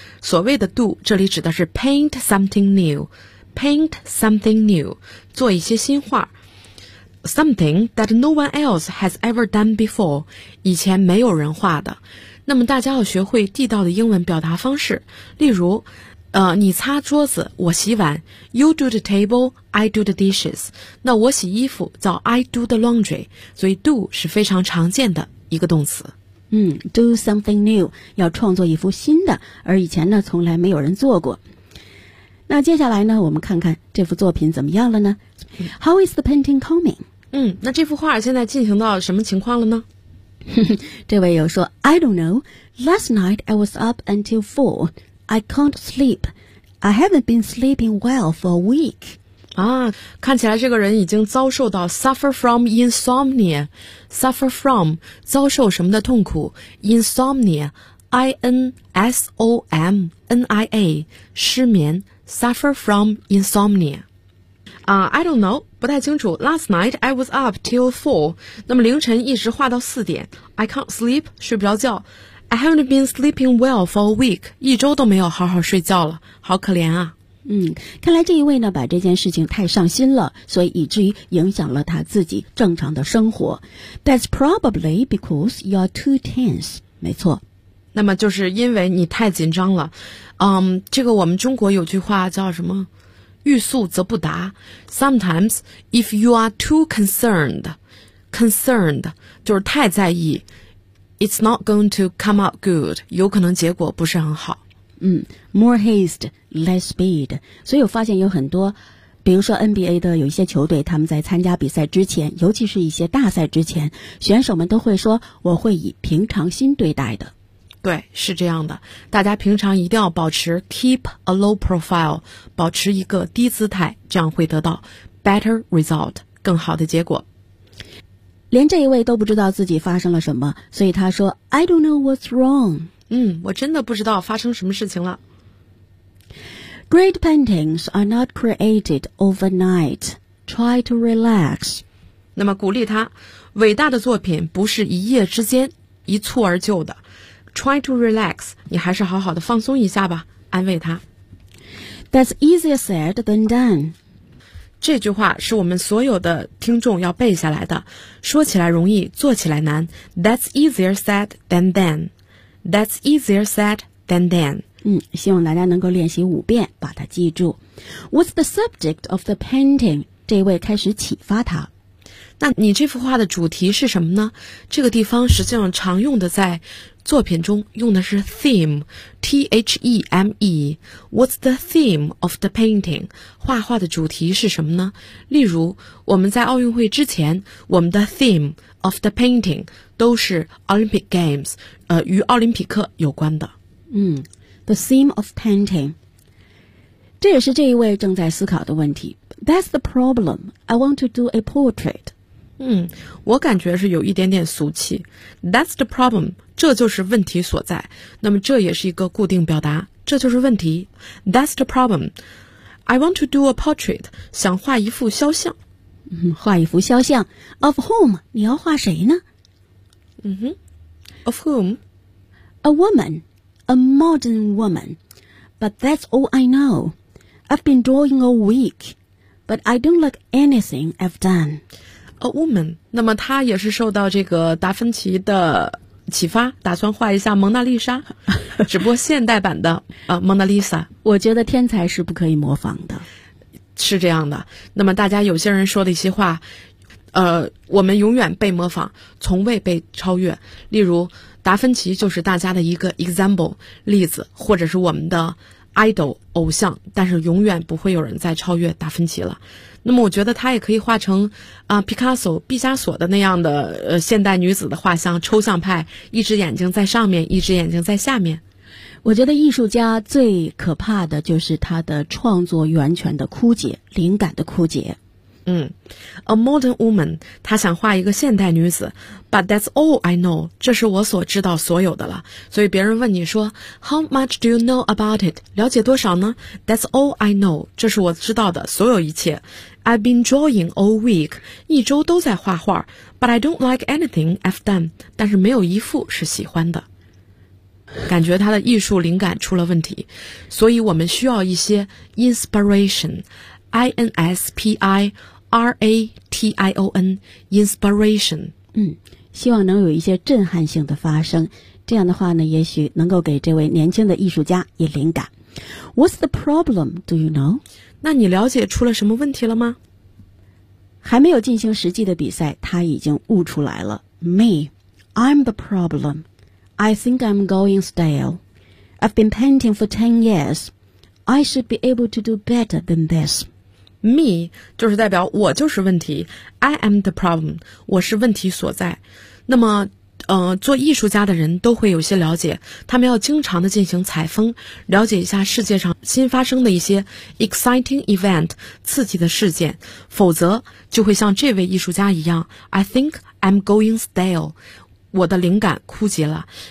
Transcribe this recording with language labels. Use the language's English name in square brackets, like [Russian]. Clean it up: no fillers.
[Chinese] 所谓的 do， 这里指的是 [English] paint something new， [Chinese] paint something new， 做一些新画。 [English] Something that no one else has ever done before， [Chinese] 以前没有人画的。那么大家要学会地道的英文表达方式，例如，你擦桌子，我洗碗 ， [English] You do the table, I do the dishes。 [Chinese] 那我洗衣服叫 [English] I do the laundry， [Chinese] 所以 do 是非常常见的一个动词。 [English] Do something new [Chinese] 要创作一幅新的，而以前呢从来没有人做过。那接下来呢，我们看看这幅作品怎么样了呢 ？ [English] How is the painting coming？ [Chinese] 那这幅画现在进行到什么情况了呢？ [English] 这位友说 ，I don't know. Last night I was up until 4. I can't sleep. I haven't been sleeping well for a week. [Chinese] 啊，看起来这个人已经遭受到 [English] suffer from insomnia. Suffer from [Chinese] 遭受什么的痛苦 ？Insomnia, I-N-S-O-M-N-I-A, 失眠。 [English] Suffer from insomnia. I don't know. [Chinese] 不太清楚。 [English] Last night I was up till 4. [Chinese] 那么凌晨一直画到四点。 [English] I can't sleep. [Chinese] 睡不着觉。 [English] I haven't been sleeping well for a week. [Chinese] 一周都没有好好睡觉了。好可怜啊。看来这一位呢把这件事情太上心了，所以以至于影响了他自己正常的生活。 [English] That's probably because you're too tense. [Chinese] 没错。那么就是因为你太紧张了，这个我们中国有句话叫什么？欲速则不达。 [English] Sometimes if you are too concerned [Chinese] 就是太在意 [English] ，it's not going to come out good， [Chinese] 有可能结果不是很好。 [English] More haste, less speed。 [Chinese] 所以我发现有很多，比如说 NBA 的有一些球队，他们在参加比赛之前，尤其是一些大赛之前，选手们都会说：“我会以平常心对待的。” 对，是这样的，大家平常一定要保持 [English] keep a low profile， [Chinese] 保持一个低姿态，这样会得到 [English] better result， [Chinese] 更好的结果。连这一位都不知道自己发生了什么，所以他说 [English] I don't know what's wrong。 [Chinese] 我真的不知道发生什么事情了。 [English] Great paintings are not created overnight. Try to relax。 [Chinese] 那么鼓励他，伟大的作品不是一夜之间一蹴而就的。 [English] Try to relax， [Chinese] 你还是好好的放松一下吧，安慰他。 [English] That's easier said than done。 [Chinese] 这句话是我们所有的听众要背下来的。说起来容易，做起来难。 [English] That's easier said than done。 That's easier said than done。 [Chinese] 希望大家能够练习五遍，把它记住。 [English] What's the subject of the painting？ [Chinese] 这位开始启发他。那你这幅画的主题是什么呢？这个地方实际上常用的在作品中用的是 theme， T-H-E-M-E。 [English] What's the theme of the painting？ [Chinese] 画画的主题是什么呢？例如我们在奥运会之前，我们的 [English] theme of the painting [Chinese] 都是 [English] Olympic Games， [Chinese] 与奥林匹克有关的。 [English] The theme of painting， [Chinese] 这也是这一位正在思考的问题。 [English] That's the problem. I want to do a portrait。 [Chinese] 我感觉是有一点点俗气。 [English] That's the problem， [Chinese] 这就是问题所在。那么这也是一个固定表达，这就是问题。 [English] That's the problem. I want to do a portrait， [Chinese] 想画一幅肖像。画一幅肖像。 [English] Of whom？ [Chinese] 你要画谁呢？ [English] Of whom？ A woman， a modern woman. But that's all I know. I've been drawing all week, but I don't like anything I've done. A woman， [Chinese] 那么他也是受到这个达芬奇的启发，打算画一下蒙娜丽莎，只不过现代版的蒙娜丽莎。我觉得天才是不可以模仿的，是这样的。那么大家有些人说的一些话，我们永远被模仿，从未被超越。例如达芬奇就是大家的一个 example 例子，或者是我们的 idol 偶像，但是永远不会有人再超越达芬奇了。那么我觉得他也可以画成Picasso 毕加索的那样的现代女子的画像，抽象派，一只眼睛在上面，一只眼睛在下面。我觉得艺术家最可怕的就是他的创作源泉的枯竭，灵感的枯竭。 [English] A modern woman， [Chinese] 他想画一个现代女子， [English] but that's all I know， [Chinese] 这是我所知道所有的了。所以别人问你说 [English] how much do you know about it， [Chinese] 了解多少呢？ [English] that's all I know， [Chinese] 这是我知道的所有一切。 [English] I've been drawing all week， [Chinese] 一周都在画画， [English] but I don't like anything I've done， [Chinese] 但是没有一幅是喜欢的。感觉他的艺术灵感出了问题，所以我们需要一些 inspiration， I-N-S-P-I-R-A-T-I-O-N， inspiration。希望能有一些震撼性的发生，这样的话呢，也许能够给这位年轻的艺术家以灵感。 [English] What's the problem, do you know? [Chinese] 那你了解出了什么问题了吗？还没有进行实际的比赛，他已经悟出来了。 [English] Me, I'm the problem. I think I'm going stale. I've been painting for 10 years. I should be able to do better than this. [Chinese] Me, 就是代表我就是问题。 [English] I am the problem, [Chinese] 我是问题所在。那么做艺术家的人都会有些了解，他们要经常的进行采风，了解一下世界上新发生的一些 [English] exciting event， [Chinese] 刺激的事件，否则就会像这位艺术家一样， [English] I think I'm going stale， [Chinese] 我的灵感枯竭了。